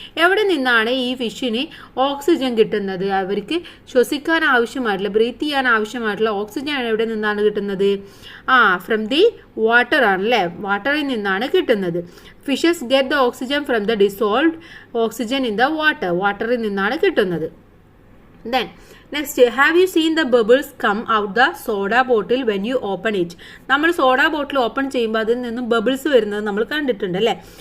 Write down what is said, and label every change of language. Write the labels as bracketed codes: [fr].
[ml] എവിടെ നിന്നാണ് ഈ ഫിഷിന് ഓക്സിജൻ കിട്ടുന്നത്? അവർക്ക് ശ്വസിക്കാൻ ആവശ്യമായിട്ടുള്ള, ബ്രീത്ത് ചെയ്യാൻ ആവശ്യമായിട്ടുള്ള ഓക്സിജൻ എവിടെ നിന്നാണ് കിട്ടുന്നത്? ഫ്രം ദി വാട്ടർ ആണല്ലേ, വാട്ടറിൽ നിന്നാണ് കിട്ടുന്നത്. Fishes get the oxygen from the dissolved oxygen in the water, വാട്ടറിൽ നിന്നാണ് കിട്ടുന്നത്. [en] Then next, have you seen the bubbles come out the soda bottle when you open it? [ml] നമ്മൾ സോഡ ബോട്ടിൽ open ചെയ്യുമ്പോൾ അതിൽ നിന്നും ബബിൾസ് വരുന്നത് നമ്മൾ കണ്ടിട്ടുണ്ട് അല്ലേ?